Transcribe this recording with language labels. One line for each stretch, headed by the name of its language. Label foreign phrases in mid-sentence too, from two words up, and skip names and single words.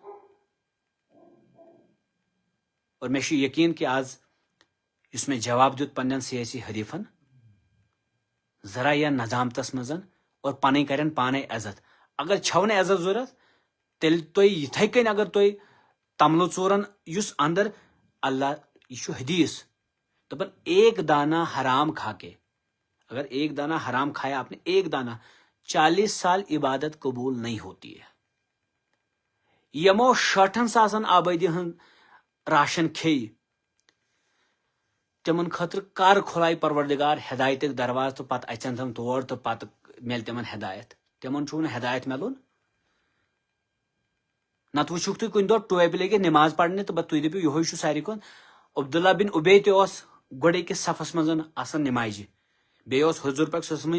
Kashmiri: اور مےٚ چھُ یقیٖن کہِ آز یُس مےٚ جواب دیُت پننٮ۪ن سیٲسی حریٖفن ذرا یا نظامتس منٛز اور پنٕنۍ کرن پانے عزت اگر چھو نہٕ عزت ضروٗرت تیٚلہِ تُہۍ یِتھے کٔنۍ اگر تُہۍ تملہٕ ژوٗرن یُس اندر اللہ یہ چھُ حدیث دپان
Urdu: ایک دانہ حرام کھا کے اگر ایک دانہ حرام کھایا آپ نے ایک دانہ 40 سال عبادت قبول نہیں ہوتی ہے
Kashmiri: یمو 60 ساسن آبادی ہُنٛد راشن کھیٚیہِ تِمن خٲطرٕ کر کھُلایہِ پروردگار ہدایتٕکۍ دروازٕ تہٕ پتہٕ اژن تِم تور تہٕ پتہٕ میلہِ تِمن ہدایت تِمن چھُ نہٕ ہدایت ملُن نتہٕ وٕچھُکھ تُہۍ کُنہِ دۄہ ٹوپہِ لٔگِتھ نٮ۪ماز پرنہِ تہٕ تُہۍ دٔپِو یِہوے چھُ ساروی کھۄتہٕ عبداللہ بن ابے تہِ اوس گۄڈٕ أکِس صفس منٛز آسان نٮ۪مازِ بیٚیہِ اوس حضوٗر پاک
Arabic: صلی اللہ علیہ